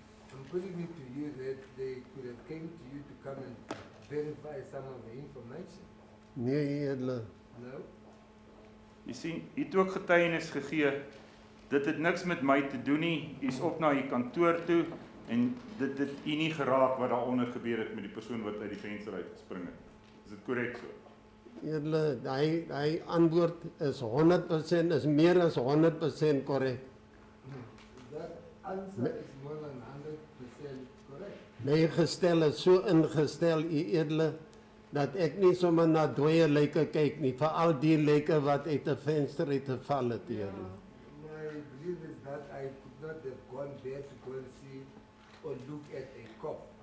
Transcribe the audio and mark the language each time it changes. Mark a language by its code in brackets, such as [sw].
[en] I'm putting it to you that they could have came to you to come and verify some of the information. [af] Nee, U Edele. [en] No? [af] Jy sien, u het ook getuienis gegee, dit het niks met my te doen nie, u is op na u kantoor toe, en dit het u nie geraak wat daaronder gebeur het met die persoon wat uit die venster uit gespring het. Is dit korrek so? Edele, hy antwoord is 100%, is meer as 100% korrek. [en] That answer is more than 100% correct. [af] My gestel is so ingestel, U Edele, dat ek nie sommer na dooie lyke kyk nie, veral die lyke wat uit 'n venster uit geval het, U Edele. [en] My belief is that I could not have gone there to go and see or look at a cop.